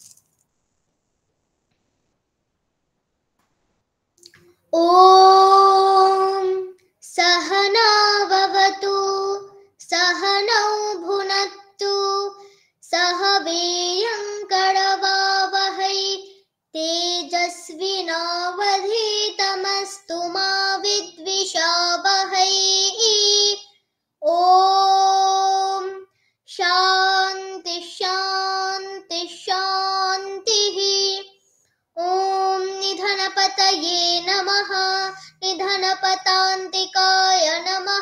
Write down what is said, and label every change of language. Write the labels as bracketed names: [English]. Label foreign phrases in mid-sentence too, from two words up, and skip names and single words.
[Sanskrit] ওম সহনা ভবতু সহনৌ ভুনক্তু সহ বীর্যং করবাবহৈ তেজস্বিনাবধীতমস্তু মা বিদ্বিষাবহৈ। ओम शांति शांति शांतिः। ओम निधनपतये नमः। निधनपतान्तिकाय नमः।